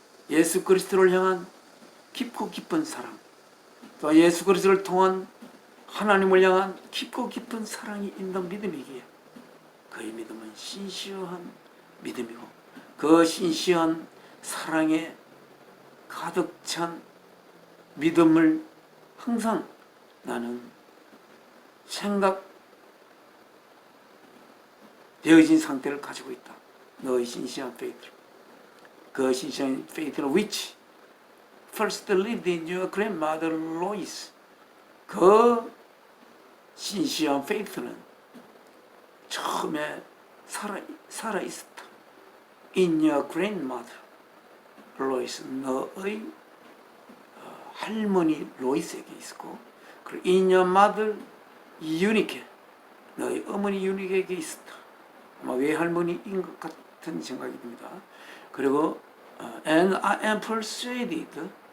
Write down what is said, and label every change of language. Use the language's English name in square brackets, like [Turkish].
[Korean] 예수 그리스도를 향한 깊고 깊은 사랑, 또 예수 그리스도를 통한 하나님을 향한 깊고 깊은 사랑이 있는 믿음이기에 그의 믿음은 신시한 믿음이고 그 신시한 사랑에 가득 찬 믿음을 항상 나는 생각되어진 상태를 가지고 있다. 너의 신시한 faith. 그 신시한 [English] faith는 which first lived in your grandmother Lois. [Korean] 그 신시한 faith는 처음에 살아 있었다. [English] In your grandmother Lois. [Korean] 너의 할머니 로이스에게 있었고, 그리고 [English] in your mother [Korean] 유니케. 너의 어머니 유니케에게 있었다. 아마 외할머니인 것 같은 생각이 듭니다. 그리고 [English] and I am persuaded.